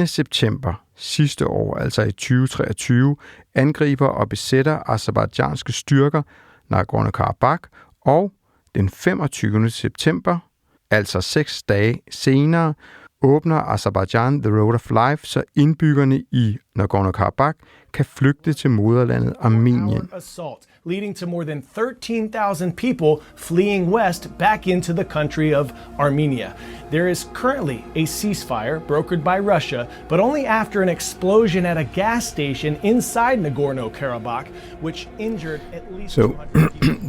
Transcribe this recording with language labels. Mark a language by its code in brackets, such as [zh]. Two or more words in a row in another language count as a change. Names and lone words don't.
[da] september sidste år, altså i 2023, angriber og besætter aserbajdsjanske styrker Nagorno-Karabakh, og den 25. september, altså 6 dage senere, åbner Aserbajdsjan The Road of Life, så indbyggerne i Nagorno-Karabakh kan flygte til moderlandet Armenien. [en] Leading to more than 13,000 people fleeing west back into the country of Armenia. There is currently a ceasefire brokered by Russia, but only after an explosion at a gas station inside Nagorno-Karabakh, which injured at least 200 people.